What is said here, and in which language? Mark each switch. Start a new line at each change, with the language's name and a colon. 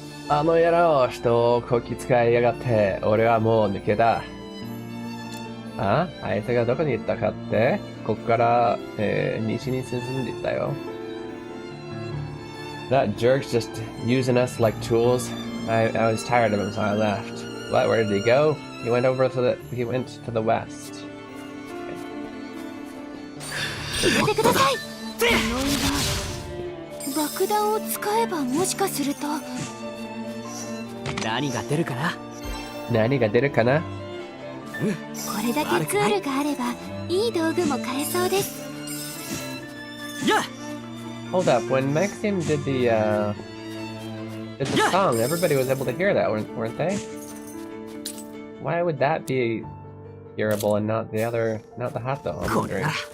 Japanese: あの野郎、人をこき使いやがって、俺はもう抜けだ。あ？あいつがどこに行ったかって、ここから、西に進んでいったよ。
English: That jerk's just using us like tools. I was tired of him, so I left. What? Where did he go? He went to the west.
Japanese: やめてください。爆弾を使えばもしかすると。何が出るかな？何が出るかな？これだけツールがあればいい道具も買えそうです。
English: Hold up, when Maxim did the song, everybody was able to hear that, weren't they? Why would that be hearable and not the Hato? I'm wondering.